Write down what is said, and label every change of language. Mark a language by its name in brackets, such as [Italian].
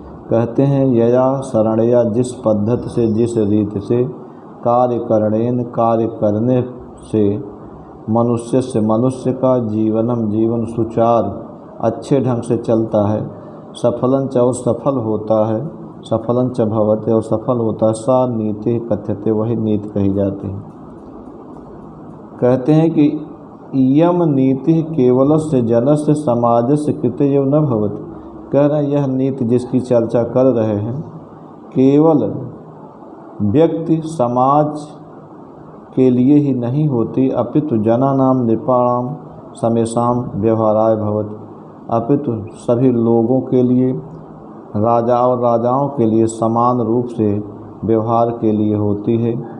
[Hindi] कहते हैं [Sanskrit] यया शरणया, [Hindi] जिस पद्धति से, जिस रीति से [Sanskrit] कार्य करणेन, [Hindi] कार्य करने से मनुष्य का जीवनम, जीवन सुचारू अच्छे ढंग से चलता है, [Sanskrit] सफलं च, [Hindi] और सफल होता है, [Sanskrit] सफलं च भवति, [Hindi] और सफल होता है, [Sanskrit] सा नीति कथ्यते, [Hindi] वही नीति कही जाती है। कहते हैं कि [Sanskrit] इयम नीति केवलस्य जनस्य समाजस्य कृते एव न भवति। [Hindi] कह रहे हैं यह नीति जिसकी चर्चा कर रहे हैं केवल व्यक्ति समाज के लिए ही नहीं होती [Sanskrit] अपितु जनानां नृपाणां समेषां व्यवहाराय भवति, [Hindi] अपितु सभी लोगों के लिए, राजा और राजाओं के लिए समान रूप से व्यवहार के लिए होती है।